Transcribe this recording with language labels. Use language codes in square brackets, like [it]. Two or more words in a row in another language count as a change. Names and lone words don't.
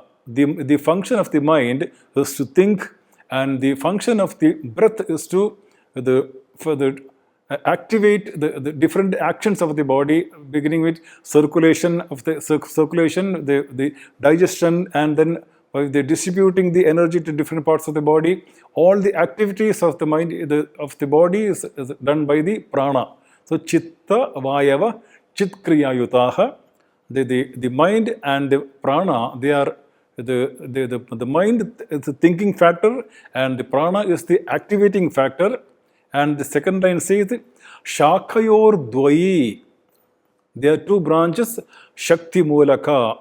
[en] The function of the mind is to think, and the function of the breath is to activate the different actions of the body, beginning with circulation, the digestion, and then by the distributing the energy to different parts of the body. All the activities of the mind, of the body is done by the prana. [sa] So chitta vayava chitkriya yutaha. [en] The mind and the prana, they are the mind is the thinking factor and the prana is the activating factor. And the second line says [sa] Shakayor Dvayi. [en] There are two branches, [sa] Shakti Mulaka.